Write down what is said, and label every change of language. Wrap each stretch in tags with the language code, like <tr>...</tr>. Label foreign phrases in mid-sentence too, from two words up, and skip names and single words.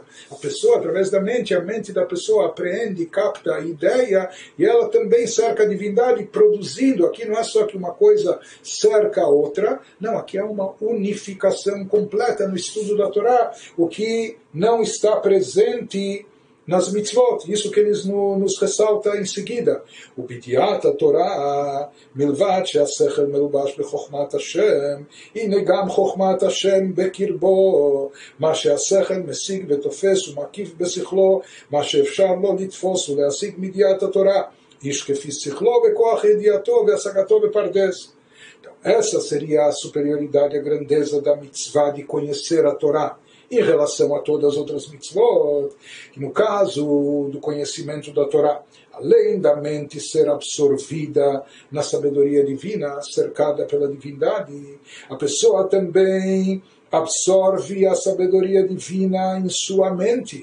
<pt>A pessoa, através da mente, a mente da pessoa apreende, capta a ideia, e ela também cerca a divindade, produzindo. Aqui não é só que uma coisa cerca a outra, não, aqui é uma unificação completa no estudo da Torá, o que não está presente nas mitzvot, isso que eles nos ressalta em seguida.</pt> <he>ובידיעת התורה, מלבד שהשכל מלובש בחכמת ה', הנה גם חכמת ה' בקרבו, מה שהשכל משיג ותופס ומקיף בשכלו, מה שאפשר לו לתפוס ולהשיג מידיעת התורה, איש כפי שכלו בכח ידיעתו והשגתו בפרדס.</he> <pt>Então, essa seria a superioridade, a grandeza da mitzvah de conhecer a Torá, em relação a todas as outras mitzvot, que no caso do conhecimento da Torá, além da mente ser absorvida na sabedoria divina, cercada pela divindade, a pessoa também absorve a sabedoria divina em sua mente.</pt>